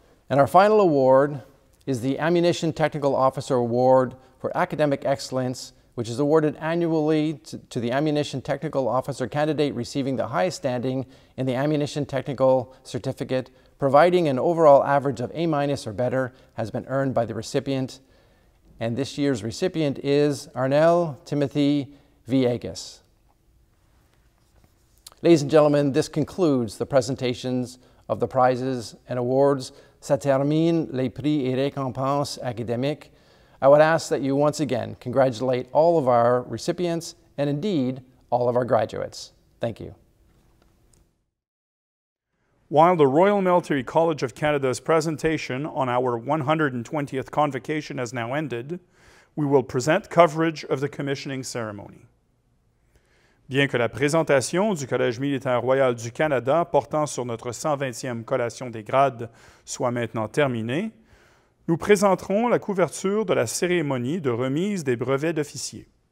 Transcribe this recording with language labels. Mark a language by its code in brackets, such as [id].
[en] And our final award is the Ammunition Technical Officer Award for Academic Excellence, which is awarded annually to the Ammunition Technical Officer candidate receiving the highest standing in the Ammunition Technical Certificate, providing an overall average of A- or better has been earned by the recipient. And this year's recipient is Arnel Timothy Villegas. Ladies and gentlemen, this concludes the presentations of the prizes and awards. [fr] Ça termine les prix et récompenses académiques. [en] I would ask that you once again congratulate all of our recipients and indeed all of our graduates. Thank you. While the Royal Military College of Canada's presentation on our 120th Convocation has now ended, we will present coverage of the commissioning ceremony. [fr] Bien que la présentation du Collège militaire royal du Canada portant sur notre 120e collation des grades soit maintenant terminée, nous présenterons la couverture de la cérémonie de remise des brevets d'officiers.